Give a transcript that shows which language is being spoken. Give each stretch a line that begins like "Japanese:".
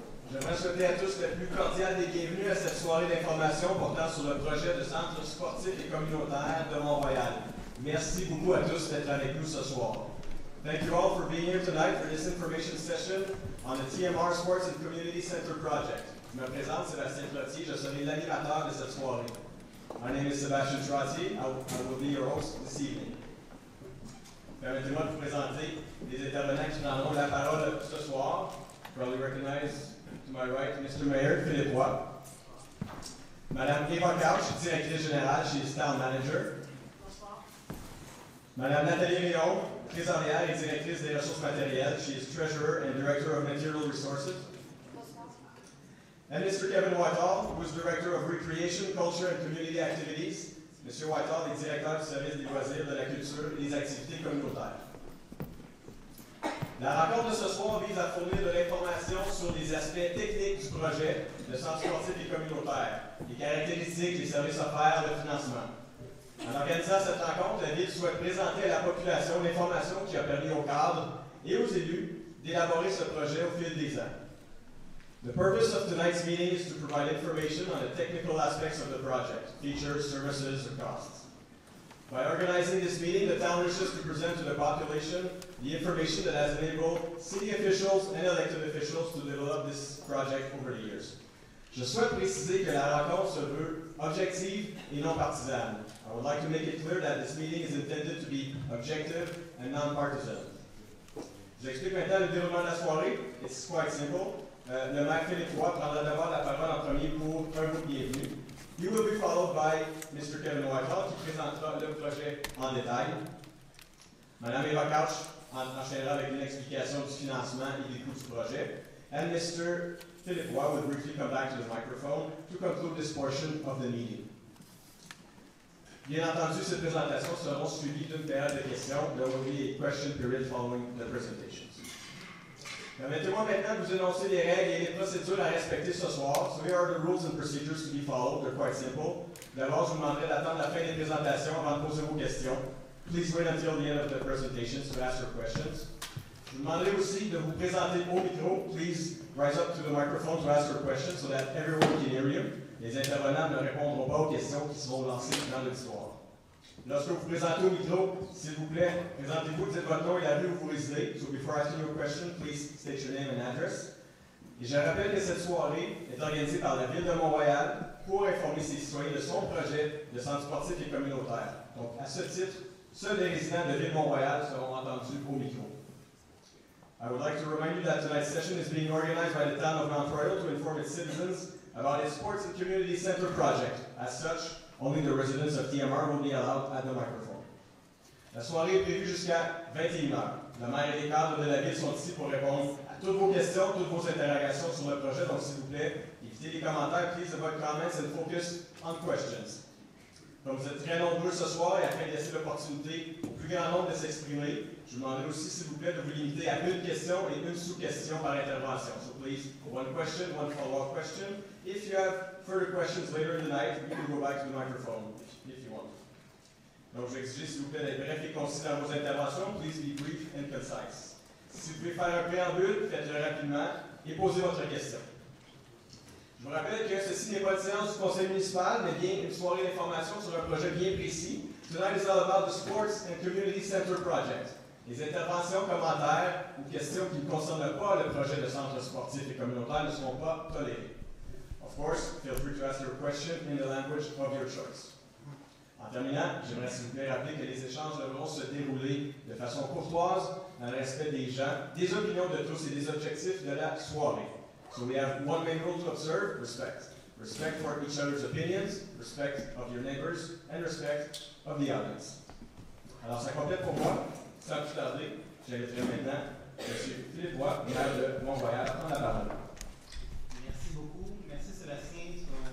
French: J'aimerais souhaiter à tous le plus cordial des bienvenus à cette soirée d'information portant sur le projet de centre sportif et communautaire de Mont-Royal. Merci beaucoup à tous d'être avec nous ce soir.
English: Thank you all for being here tonight for this information session on the TMR Sports and Community Center project.
French: Je me présente, Sébastien Trottier, je serai l'animateur de cette soirée.
English: My name is Sebastian Trottier. I will be your host this evening.
French: Permettez-moi de vous présenter les intervenants qui prendront la parole ce soir.
English: You probably recognize to my right Mr. Mayor Philippe Roy. Madame Eva Couch,
French: directrice générale,
English: she is town manager.
French: Bonsoir.
English: Madame Nathalie Rion,
French: trésorière et directrice des ressources matérielles,
English: she is treasurer and director of material resources.
French: Bonsoir.
English: And Mr. Kevin Whitehall, who is director of recreation, culture and community activities.
French: Monsieur Whitehall est directeur du service des loisirs, de la culture et des activités communautaires. La rencontre de ce soir vise à fournir de l'information sur les aspects techniques du projet de centre sportif et communautaire, les caractéristiques, les services offerts, le financement. En organisant cette rencontre, la Ville souhaite présenter à la population l'information qui a permis aux cadres et aux élus d'élaborer ce projet au fil des ans.
English: The purpose of tonight's meeting is to provide information on the technical aspects of the project, features, services, or costs. By organizing this meeting, the town wishes to present to the population the information that has enabled city officials and elected officials to develop this project over the years.
French: Je souhaite préciser que la rencontre se veut objective et non partisane.
English: I would like to make it clear that this meeting is intended to be objective and non-partisan.
French: J'explique maintenant le déroulement de la soirée.
English: It's quite simple.
French: Le maire Philippe Roy prendra d'abord la parole en premier pour un mot de bienvenue.
English: He will be followed by Mr.
French: Kevin Whitehall qui présentera le projet en détail. Madame Eva Couch enchaînera avec une explication du financement et des coûts du projet.
English: And Mr. Philippe Roy will briefly come back to the microphone to conclude this portion of the meeting.
French: Bien entendu, ces présentations seront suivies d'une période de questions.
English: There will be a question period following the presentations.
French: Permettez-moi maintenant de vous énoncer les règles et les procédures à respecter ce soir.
English: So here are the rules and procedures to be followed. They're quite simple.
French: D'abord, je vous demanderai d'attendre la fin des présentations avant de poser vos questions.
English: Please wait until the end of the presentations to ask your questions.
French: Je vous demanderai aussi de vous présenter au micro.
English: Please rise up to the microphone to ask your questions so that everyone can hear you.
French: Les intervenants ne répondront pas aux questions qui seront lancées dans l'auditoire. Lorsque vous présentez au micro, s'il vous plaît, présentez-vous, dites votre nom et la ville où vous résidez.
English: So before asking your question, please state your name and address.
French: Et je rappelle que cette soirée est organisée par la Ville de Mont-Royal pour informer ses citoyens de son projet de centre sportif et communautaire. Donc, à ce titre, seuls les résidents de Ville Mont-Royal seront entendus au micro.
English: I would like to remind you that tonight's session is being organized by the town of Montreal to inform its citizens about its Sports and Community Center project. As such, only the residents of TMR will be allowed at the microphone.
French: La soirée est prévue jusqu'à 21h. Le maire et les cadres de la ville sont ici pour répondre à toutes vos questions, toutes vos interrogations sur le projet. Donc, s'il vous plaît, évitez les commentaires.
English: Please avoid comments and focus on questions.
French: Comme vous êtes très nombreux ce soir et afin de laisser l'opportunité au plus grand nombre de s'exprimer, je vous demanderai aussi, s'il vous plaît, de vous limiter à une question et une sous-question par intervention.
English: So please, one question, one follow-up question. If you have further questions later in the night, you can go back to the microphone if you want.
French: Donc, je vais exiger, s'il vous plaît, d'être bref et concis dans vos interventions.
English: Please be brief and concise.
French: Si vous pouvez faire un préambule, faites-le rapidement et posez votre question. Je vous rappelle que ceci n'est pas une séance du conseil municipal, mais bien une soirée d'information sur un projet bien précis.
English: Tonight is all about the Sports and Community Center project.
French: Les interventions, commentaires ou questions qui ne concernent pas le projet de centre sportif et communautaire ne seront pas tolérées.
English: Of course, feel free to ask your question in the language of your choice.
French: En terminant, j'aimerais s'il vous plaît rappeler que les échanges devront se dérouler de façon courtoise, dans le respect des gens, des opinions de tous et des objectifs de la soirée.
English: So we have one main rule to observe: respect. Respect for each other's opinions, respect of your neighbors, and respect of the audience.
French: Alors, ça complète pour moi. Sans plus tarder, j'inviterai maintenant M. Philippe Roy, maire de Mont-Royal, à prendre la parole. Merci beaucoup. Merci Sébastien sur